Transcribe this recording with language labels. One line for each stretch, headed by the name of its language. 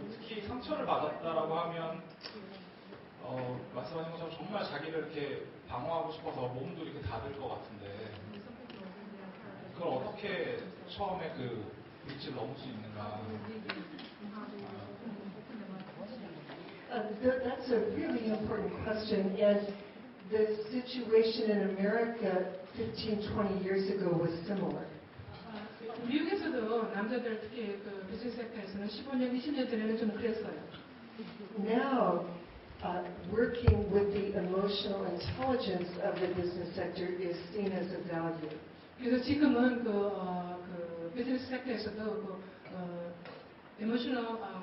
Korean: 특히 상처를 받았다라고 하면 말씀하신 것처럼 정말 자기를 이렇게 방어하고 싶어서 몸도 이렇게 닫을 것 같은데 그걸 어떻게 처음에 그 브릿지를 넘을 수 있는가?
English: That's a really important question, and the situation in America 15, 20 years ago was similar.
Korean: 미국에서도 남자들 특히 그 비즈니스 섹터에서는 15년, 20년 전에는 좀 그랬어요.
English: Now, working with the emotional intelligence of the business sector is seen as a value.
Korean: 그래서 지금은 그 비즈니스 섹터에서도 emotional